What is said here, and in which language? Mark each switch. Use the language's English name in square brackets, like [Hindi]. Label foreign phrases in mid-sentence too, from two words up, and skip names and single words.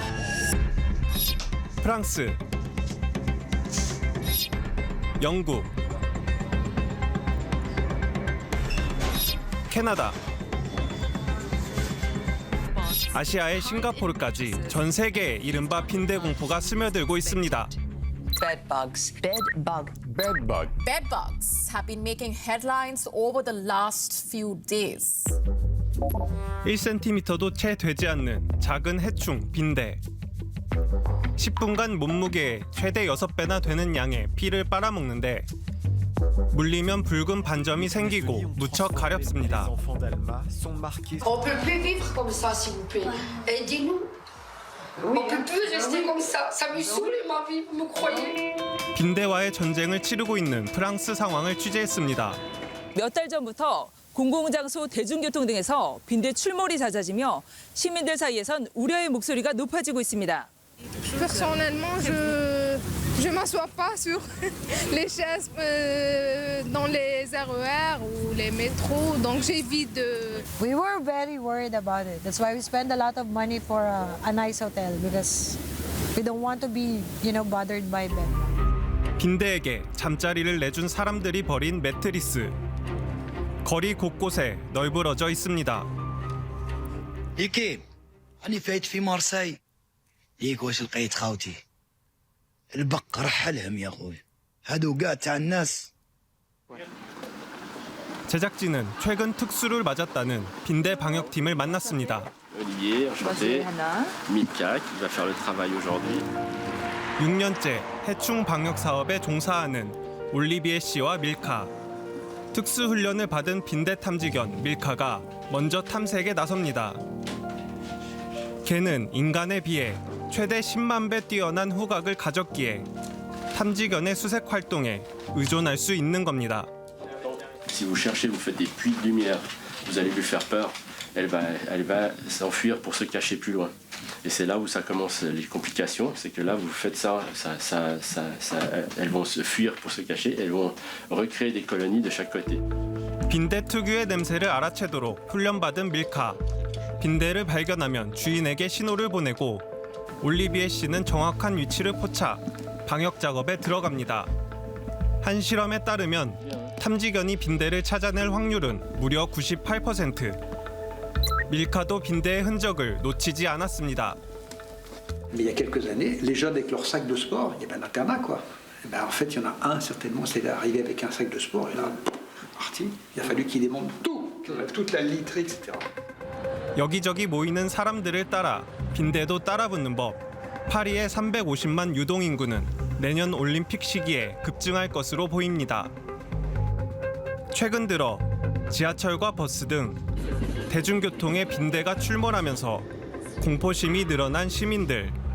[Korean] 프랑스, 영국, 캐나다, 아시아의 싱가포르까지 전 세계에 이른바 빈대 공포가 스며들고 있습니다. [English] Bed bugs. Bed bug. Bed bug. Bed bugs have been making headlines over the last few days. [Korean] 1cm도 채 되지 않는 작은 해충 빈대. 10분간 몸무게의 최대 6배나 되는 양의 피를 빨아먹는데 물리면 붉은 반점이 생기고 무척 가렵습니다. [French] On peut plus vivre comme ça, s'il vous plaît. Aidez-nous. On peut plus rester comme ça. Ça me saoule ma vie, vous me croyez? [Korean] 빈대와의 전쟁을 치르고 있는 프랑스 상황을 취재했습니다. 몇 달 전부터 공공장소, 대중교통 등에서 빈대 출몰이 잦아지며 시민들 사이에선 우려의 목소리가 높아지고 있습니다. [French] Personnellement, je m'assois pas sur les chaises dans les RER ou les métros, donc j'évite de... [English] We were very worried about it. That's why we spend a lot of money for a nice hotel because we don't want to be, bothered by them. [Korean] 빈대에게 잠자리를 내준 사람들이 버린 매트리스. 거리 곳곳에 널브러져 있습니다. [Arabic] يكيب أنا فايت في مارسي ليك واش لقيت خاوتي البق رحلهم يا أخوي هادو قاع تاع الناس. [Korean] 제작진은 최근 특수를 맞았다는 빈대 방역팀을 만났습니다. [French] Olivier, enchanté. Mika, qui va faire le travail aujourd'hui. [Korean] 6년째 해충 방역 사업에 종사하는 올리비에 씨와 밀카. 특수 훈련을 받은 빈대 탐지견 밀카가 먼저 탐색에 나섭니다. 개는 인간에 비해 최대 10만 배 뛰어난 후각을 가졌기에 탐지견의 수색 활동에 의존할 수 있는 겁니다. [French] Si vous cherchez, vous faites des puits de lumière, vous allez lui faire peur. Elle va s'enfuir pour se cacher plus loin. Et c'est là où ça commence les complications, c'est que là vous faites ça, elles vont se fuir pour se cacher, elles vont recréer des colonies de chaque côté. [Korean] 빈대 특유의 냄새를 알아채도록 훈련받은 밀카. 빈대를 발견하면 주인에게 신호를 보내고 올리비에 씨는 정확한 위치를 포착, 방역 작업에 들어갑니다. 한 실험에 따르면 탐지견이 빈대를 찾아낼 확률은 무려 98%. 밀카도 빈대의 흔적을 놓치지 않았습니다. [French] Mais il y a quelques années, les jeunes avec leur sac de sport, il y avait un internat, quoi. Et ben, en fait, il y en a un, certainement, c'est arrivé avec un sac de sport, et là, parti. Il a fallu qu'il démonte tout, toute la literie, etc. [Korean] 여기저기 모이는 사람들을 따라 빈대도 따라붙는 법. 파리의 350만 유동 인구는 내년 올림픽 시기에 급증할 것으로 보입니다. 최근 들어 지하철과 버스 등 대중교통에 빈대가 출몰하면서 공포심이 늘어난 시민들.